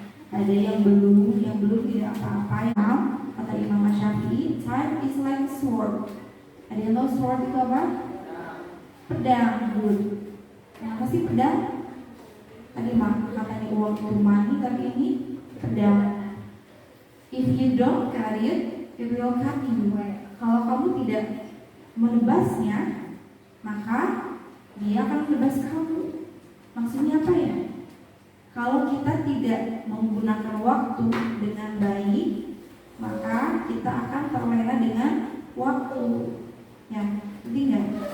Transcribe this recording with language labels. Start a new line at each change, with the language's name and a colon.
Indonesian: Ada yang belum tidak apa-apa. Kata Imam Syafi'i,
English: time is like sword.
Indonesian: Ada yang tahu sword itu apa? Pedang, good. Kenapa sih pedang? Tadi katanya uang money, tapi ini pedang.
English: If you don't carry it, it will cut you.
Indonesian: Kalau kamu tidak menebasnya, maka dia akan menebas kamu. Maksudnya apa ya? Kalau kita tidak menggunakan waktu dengan baik, maka kita akan terlena dengan waktu. Ya, ngerti nggak?